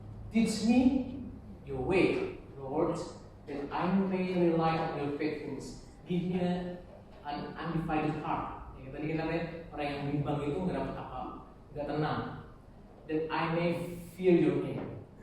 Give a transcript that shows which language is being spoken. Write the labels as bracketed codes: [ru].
[en] Teach me your way, Lord, that I may rely on your faithfulness. Give me an undivided heart. [id] Ya, tadi kita lihat orang yang bimbang itu nggak dapat apa, nggak tenang. [en] That I may fear your name.